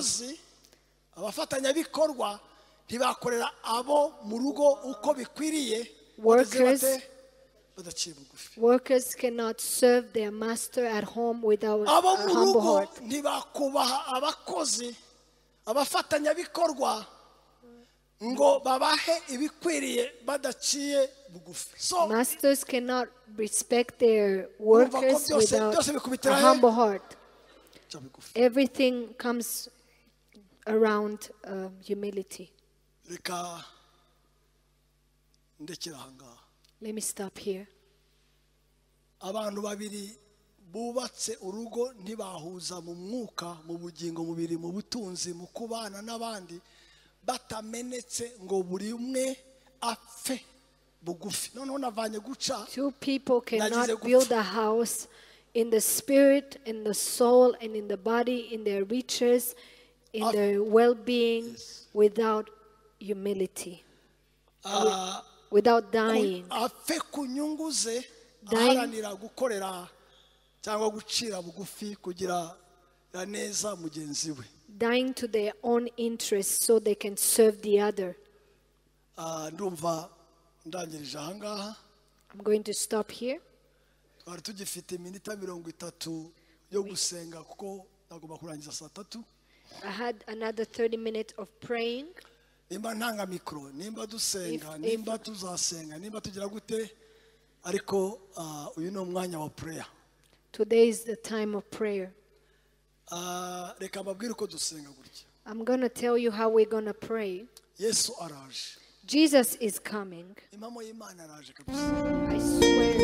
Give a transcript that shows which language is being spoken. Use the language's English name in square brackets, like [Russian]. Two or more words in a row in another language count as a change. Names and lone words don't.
[English] Workers cannot serve their master at home without a humble heart. [Kinyarwanda] ngo babahe ibikwiriye badaciye bugufi. [English] So masters cannot respect their workers without a humble heart. Everything comes around humility. Let me stop here. [Kinyarwanda] Abantu babiri bubatse urugo ntibahuza mu mwuka, mu bugingo, mu biri, mu butunzi, mu kubana n'abandi batamenetse ngo buri umwe apfe bugufi. Noneho navanye guca. [English] Two people cannot build a house in the spirit, in the soul, and in the body, in their riches, in their well-being, without humility, without dying. [Kinyarwanda] Apfe ku nyungu ze aharanira gukorera cyangwa gucira bugufi kugira neza mugenzi we. [English] Dying to their own interests so they can serve the other. [Kinyarwanda] Ndumva ndangirije aha ngaha. [English] I'm going to stop here. [Kinyarwanda] Twari tugifite iminota 30 yo gusenga kuko nagomba kurangiza saa 3. [English] I had another 30 minutes of praying. [Kinyarwanda] Nimba ntanga mikro, nimba dusenga, nimba tuzasenga, nimba tugira gute, ariko uyu no mwanya wa prayer. [English] Today is the time of prayer. [Kinyarwanda] Reka mbabwire uko dusenga gutya. [English] I'm going to tell you how we're going to pray. [Kinyarwanda] Yesu araje. [English] Jesus is coming. [Kinyarwanda] Impamo y'Imana araje kabisa.